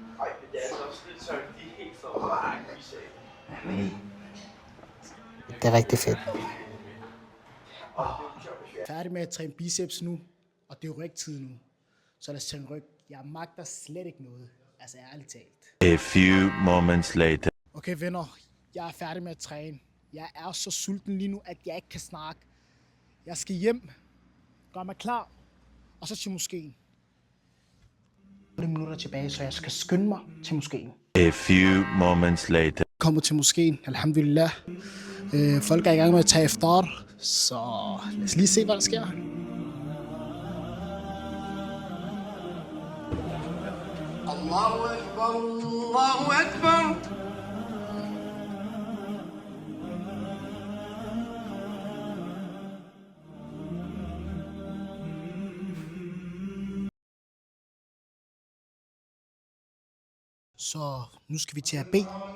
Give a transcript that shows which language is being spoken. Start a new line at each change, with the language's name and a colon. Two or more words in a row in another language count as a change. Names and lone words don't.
Danish: Det er rigtig fedt. Færdig med at træne biceps nu, og det er jo rygtid nu. Så lad os træne ryg. Jeg magter slet ikke noget. Altså ærligt talt.
English: A few moments later.
Danish: Okay venner, jeg er færdig med at træne. Jeg er så sulten lige nu, at jeg ikke kan snakke. Jeg skal hjem, gøre mig klar, og så til moskeen. 8 minutter tilbage, så jeg skal skynde mig til moskeen.
English: A few moments later.
Danish: Kommer til moskeen, alhamdulillah. Folk er i gang med at tage iftar, så lad os lige se, hvad der sker.
Arabic: الله أكبر، الله أكبر.
Danish: Så nu skal vi til at bede.